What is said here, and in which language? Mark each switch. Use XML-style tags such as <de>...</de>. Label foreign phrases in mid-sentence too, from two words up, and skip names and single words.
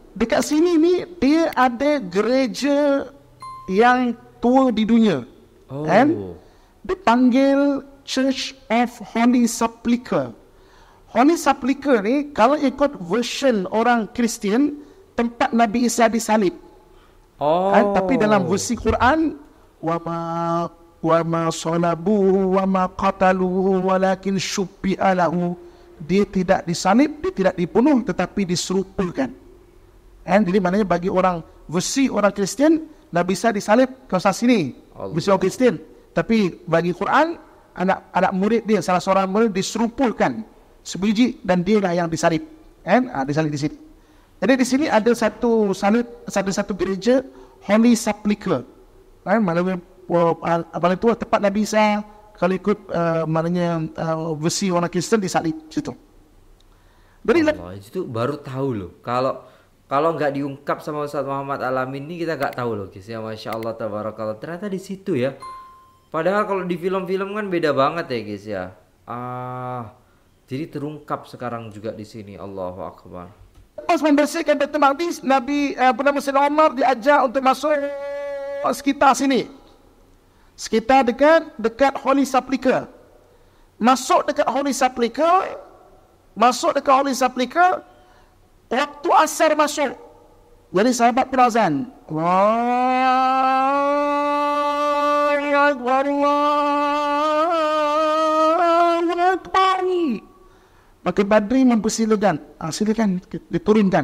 <ms>Dekat sini ni dia ada gereja yang tertua di dunia. Oh. Dipanggil Church of Holy Sepulchre. Holy Sepulchre ni kalau ikut version orang Kristian, tempat Nabi Isa disalib. Oh. Tapi dalam versi Quran,</ms> <ar>وما صلبوه وما قتلوه ولكن شبه له.</ar> <ms>Dia tidak disalib, dia tidak dibunuh, tetapi diserupakan. Jadi maknanya bagi orang versi orang Kristian, Nabi Isa disalib ke sini, versi orang Kristian. Tapi bagi Quran, anak murid dia, salah seorang murid diserupakan sebiji dan dia lah yang disalib. Disalib di sini. Jadi di sini ada satu gereja Holy Sepulchre. Maknanya paling tua tempat Nabi Isa kalau ikut versi orang Kristen disalib situ. Jadi</ms> <id>itu baru tahu loh. Kalau nggak diungkap sama Ustaz Muhammad Alamin ini kita nggak tahu loh guys ya.</id> <ar>ما شاء الله تبارك الله,</ar> <id>ternyata di situ ya. Padahal kalau di film-film kan beda banget ya guys ya. Jadi terungkap sekarang juga di sini.</id> <ar>الله أكبر.</ar> <ms>Pas membersihkan Baitul Maqdis, Nabi Sayyidina Umar diajak untuk masuk sekitar sini. Sekitar dekat Holy Sepulchre. Masuk dekat Holy Sepulchre, waktu asar masuk. Jadi sahabat berazan.</ms> <ar>الله أكبر، الله أكبر.</ar> <ms>Maka Badri mempersilakan, silakan diturunkan.</ms>